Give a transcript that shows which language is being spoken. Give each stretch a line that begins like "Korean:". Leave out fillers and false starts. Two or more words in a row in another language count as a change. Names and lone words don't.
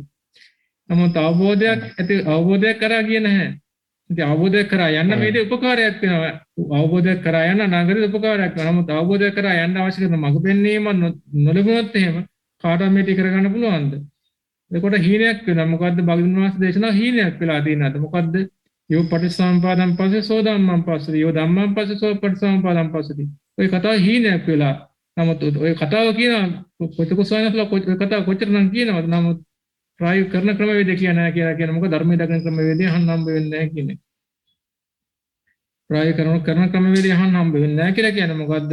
Sinhala: නමුත් අවබෝධයක් කරා කිය නැහැ. ඉතින් අවබෝධය කරා යන්න මේ දේ උපකාරයක් වෙනවා. අවබෝධය කරා යන්න නාගරික උපකාරයක් වෙනවා. නමුත් අවබෝධය කරා යන්න අවශ්‍ය කරන මඟ පෙන්වීම නොලැබුණොත් එහෙම කාටවත් මේක කරගන්න පුළුවන්ද? එතකොට හීනයක් වෙනවා. මොකද්ද භාග්‍යවතුන් වහන්සේ දේශනා හීනයක් වෙලා තියෙනවද? මොකද්ද?
Pali: යෝ පටිසම්පාදම් පස්සේ සෝ ධම්මං පස්සති. යෝ ධම්මං පස්සේ සෝ පටිසම්පාදම් පස්සති.
Sinhala: ඔය කතාව හීනයක් වෙලා. නමුත් ඔය කතාව කියන කොච්චර කතාව කොච්චරනම් කියනවද? නමුත් ප්‍රායෝගික කරන ක්‍රමවේදය කියන්නේ කියලා මොකද ධර්මයේ දකින ක්‍රමවේදය අහන්න හම්බ වෙන්නේ නැහැ කියන්නේ. ප්‍රායෝගික කරන ක්‍රමවේදය අහන්න හම්බ වෙන්නේ නැහැ කියලා කියන්නේ මොකද්ද?